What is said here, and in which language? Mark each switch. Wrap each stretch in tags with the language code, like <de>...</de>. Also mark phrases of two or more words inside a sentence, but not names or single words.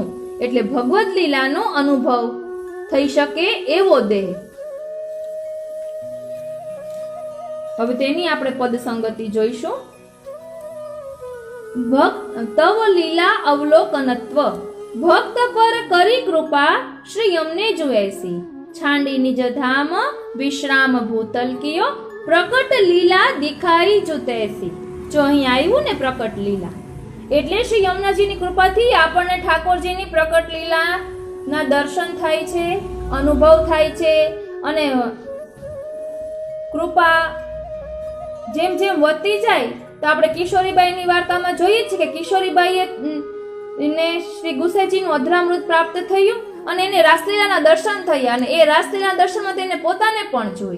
<gu>એટલે ભગવદ લીલાનો અનુભવ થઈ શકે એવો દેહ। હવે તેની આપણે પદ સંગતિ જોઈશું।</gu> <hi>तव लीला अवलोकनत्व, भक्त पर करी कृपा श्री यमने जुएसी, छांडी निज धाम विश्राम भूतल कियो, प्रकट लीला दिखाई जुतेसी।</hi> <gu>जो અહીં આવ્યું ને પ્રકટ લીલા, એટલે શ્રી યમુનાજીની કૃપાથી આપણને ઠાકોરજીની પ્રકટ લીલાના દર્શન થાય છે, અનુભવ થાય છે। અને કૃપા જેમ જેમ વધતી જાય તો આપણે કિશોરીબાઈની વાર્તામાં જોઈએ છીએ કે કિશોરીબાઈએ ને શ્રી ગુસાઈજીનું અધરામૃત પ્રાપ્ત થયું અને એને રાસલીલાના દર્શન થયા, અને એ રાસલીલાના દર્શનમાં તેને પોતાને પણ જોઈ।</gu>